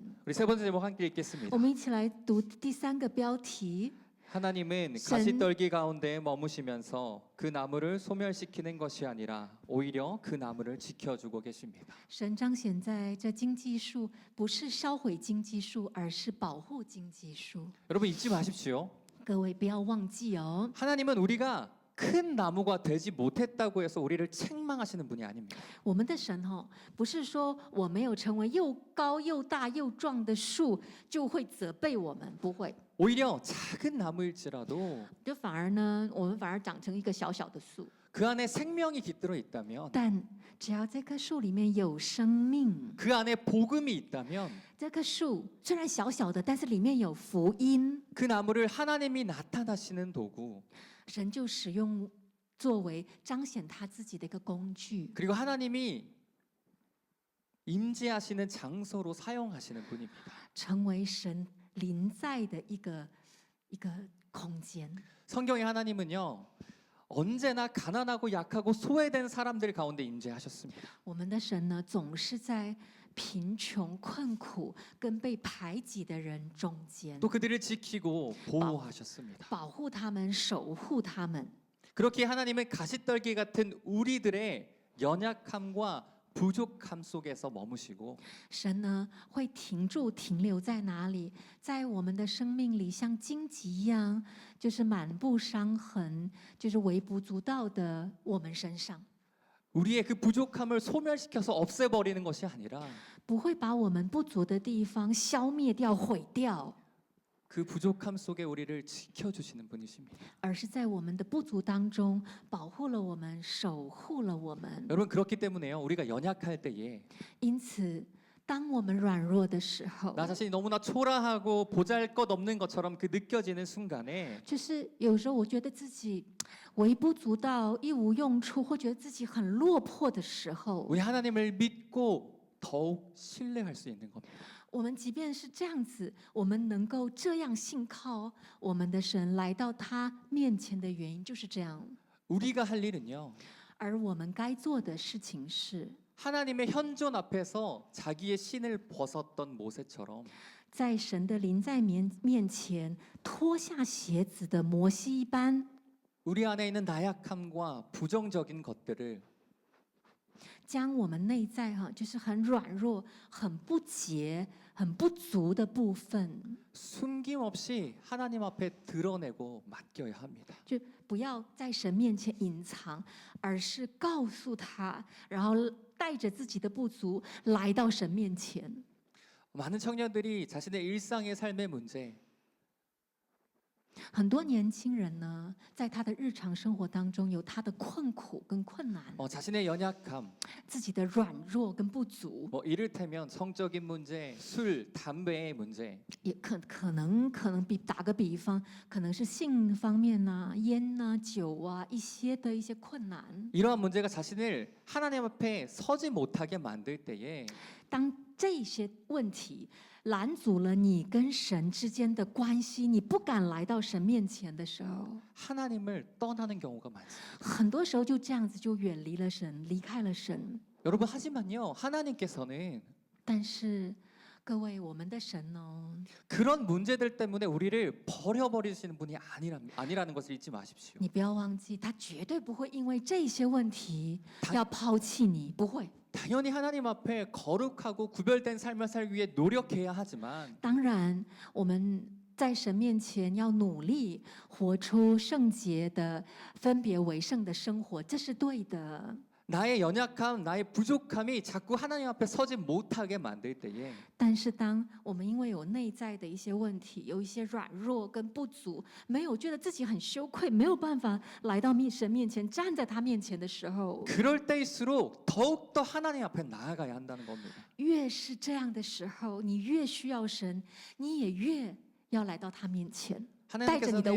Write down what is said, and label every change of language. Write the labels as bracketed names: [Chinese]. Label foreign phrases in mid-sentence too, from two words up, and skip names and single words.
[Korean] 우리 세 번째 제목 함께 읽겠습니다. [Chinese] 我们一起来读第三个标题。 [Korean] 하나님은 가시떨기 가운데 머무시면서 그 나무를 소멸시키는 것이 아니라 오히려 그 나무를 지켜주고 계십니다. [Chinese] 神彰显在这荆棘树，不是烧毁荆棘树，而是保护荆棘树。 [Korean] 여러분 잊지 마십시오. [Chinese] 各位不要忘记哦， [Korean] 하나님은 우리가 큰 나무가 되지 못했다고 해서 우리를 책망하시는 분이 아닙니다. [Chinese] 我们的神不是说我没有成为又高又大又壮的树就会责备我们，不会。 [Korean] 오히려 작은 나무일지라도 [Chinese] 就反而呢，我们反而长成一个小小的树， [Korean] 그 안에 생명이 깃들어 있다면 [Chinese] 但只要这棵树里面有生命， [Korean] 그 안에 복음이 있다면 [Chinese] 这棵树虽然小小的，但是里面有福音， [Korean] 그 나무를 하나님이 나타나시는 도구 [Chinese] 神就使用作为彰显他自己的一个工具， [Korean] 그리고 하나님이 임재하시는 장소로 사용하시는 분입니다. [Chinese] 成为神临在的一个空间。 [Korean] 성경의 하나님은요 언제나 가난하고 약하고 소외된 사람들 가운데 임재하셨습니다. [Chinese] 我们的神呢，总是在贫穷、困苦跟被排挤的人中间， [Korean] 또 그들을 지키고 보호하셨습니다. [Chinese] 保护他们、守护他们。 [Korean] 그렇게 하나님은 가시떨기 같은 우리들의 연약함과 부족함 속에서 머무시고 [Chinese] 神呢，会停住、停留在哪里？在我们的生命里，像荆棘一样，就是满布伤痕，就是微不足道的我们身上， [Korean] 우리의 그 부족함을 소멸시켜서 없애버리는 것이 아니라 [Chinese] 不会把我们不足的地方消灭掉、毁掉， [Korean] 그 부족함 속에 우리를 지켜주시는 분이십니다. [Chinese] 而是在我们的不足当中保护了我们、守护了我们。 [Korean] 여러분 그렇기 때문에요 우리가 연약할 때에 [Chinese] 因此，当我们软弱的时候， [Korean] 나 자신이 너무나 초라하고 보잘것없는 것처럼 그 느껴지는 순간에 [Chinese] 就是有时候我觉得自己微不足道、一无用处，或觉得自己很落魄的时候， [Korean] 우리 하나님을 믿고 더욱 신뢰할 수 있는 겁니다. [Chinese] 我们即便是这样子，我们能够这样信靠我们的神来到他面前的原因就是这样。 [Korean] 우리가 할 일은요 [Chinese] 而我们该做的事情是， [Korean] 하나님의 현존 앞에서 자기의 신을 벗었던 모세처럼 [Chinese] 在神的临在面前脱下鞋子的摩西一般， [Korean] 우리 안에 있는 나약함과 부정적인 것들을 [Chinese] 将我们内在就是很软弱、很不洁、很不足的部分， [Korean] 숨김없이 하나님 앞에 드러내고 맡겨야 합니다. [Chinese] 就不要在神面前隐藏，而是告诉他，然后带着自己的不足来到神面前。 [Korean] 많은 청년들이 자신의 일상의 삶의 문제 [Chinese] 很多年轻人呢，在他的日常生活当中有他的困苦跟困难， [Korean] 자신의 연약함 [Chinese] 自己的软弱跟不足， [Korean] 이를테면 성적인 문제, 술, 담배의 문제 [Chinese] 也可能打个比方，可能是性方面呐、烟呐、酒啊一些困难。 [Korean] 이러한 문제가 자신을 하나님 앞에 서지 못하게 만들 때에 [Chinese] 当这些问题拦阻了你跟神之间的关系，你不敢来到神面前的时候， [Korean] 하나님을 떠나는 경우가 많습니다. [Chinese] 很多时候就这样子就远离了神，离开了神。 [Korean] 여러분 하지만요 하나님께서는 [Chinese] 但是各位，我们的神呢， [Korean] 그런 문제들 때문에 우리를 버려버리시는 분이 아니라는 것을 잊지 마십시오. [Chinese] 你不要忘记，他绝对不会因为这些问题要抛弃你，不会。 [Korean] 당연히 하나님 앞에 거룩하고 구별된 삶을 살기 위해 노력해야 하지만 [Chinese] 当然，我们在神面前要努力活出圣洁的、分别为圣的生活，这是对的。 [Korean] 나의 연약함, 나의 부족함이 자꾸 하나님 앞에 서지 못하게 만들 때에 [Chinese] 但是，当我们因为有内在的一些问题，有一些软弱跟不足，没有觉得自己很羞愧，没有办法来到神面前，站在他面前的时候， [Korean] 그럴 때일수록 더욱더 하나님 앞에 나아가야 한다는 겁니다. [Chinese] 越是这样的时候，你越需要神，你也越要来到他面前，带着你的